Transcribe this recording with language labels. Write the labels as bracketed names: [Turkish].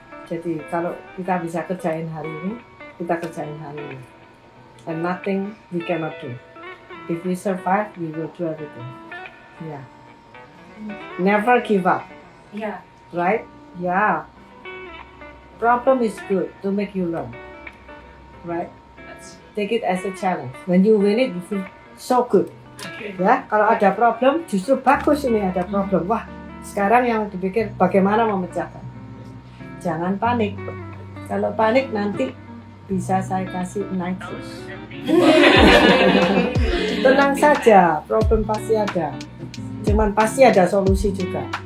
[Indonesian] Jadi kalau kita bisa kerjain hari ini, kita kerjain hari ini. [English] And nothing we cannot do. If we survive, we will do everything. Yeah. Never give up. [Indonesian] Iya. [English] Right? Yeah. Problem is good to make you learn. Right? Take it as a challenge. When you win it, you feel so good. [Indonesian] Ya, kalau ada problem, justru bagus ini ada problem. Wah, sekarang yang dipikir bagaimana memecahkan. Jangan panik. Kalau panik nanti bisa saya kasih nitrous. Tenang saja, problem pasti ada. Cuman pasti ada solusi juga.